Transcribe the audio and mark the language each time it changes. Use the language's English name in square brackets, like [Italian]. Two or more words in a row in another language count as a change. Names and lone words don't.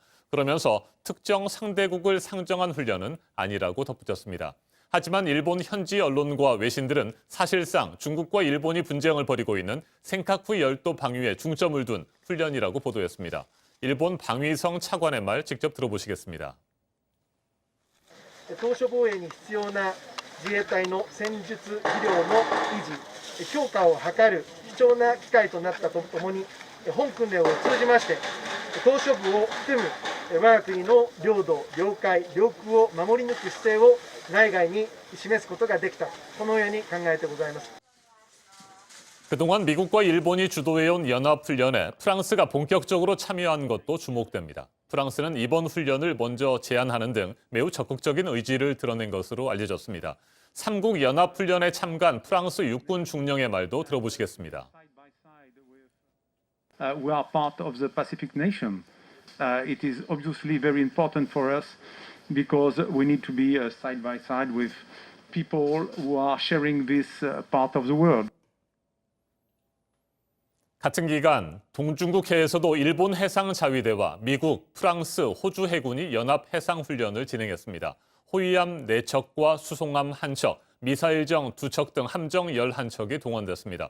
[Korean] 그러면서 특정 상대국을 상정한 훈련은 아니라고 덧붙였습니다. 하지만 일본 현지 언론과 외신들은 사실상 중국과 일본이 분쟁을 벌이고 있는 센카쿠 열도 방위에 중점을 둔 훈련이라고 보도했습니다. 일본 방위성 차관의 말 직접 들어보시겠습니다. [Japanese] 島しょ防衛に必要な自衛隊の戦術技量の維持、強化を図る貴重な機会となったとともに、本訓練を通じまして、島しょ部を含む我が国の領土、領海、領空を守り抜く姿勢を内外に示すことができた、このように考えてございます。 [Korean] 그동안 미국과 일본이 주도해온 연합훈련에 프랑스가 본격적으로 참여한 것도 주목됩니다. 프랑스는 이번 훈련을 먼저 제안하는 등 매우 적극적인 의지를 드러낸 것으로 알려졌습니다. 3국 연합훈련에 참가한 프랑스 육군 중령의 말도 들어보시겠습니다. [English] We are part of the Pacific nation. It is obviously very important for us because we need to be side by side with people who are sharing this part of the world. [Korean] 같은 기간 동중국해에서도 일본 해상자위대와 미국, 프랑스, 호주 해군이 연합 해상훈련을 진행했습니다. 호위함 4척과 수송함 1척, 미사일정 2척 등 함정 11척이 동원됐습니다.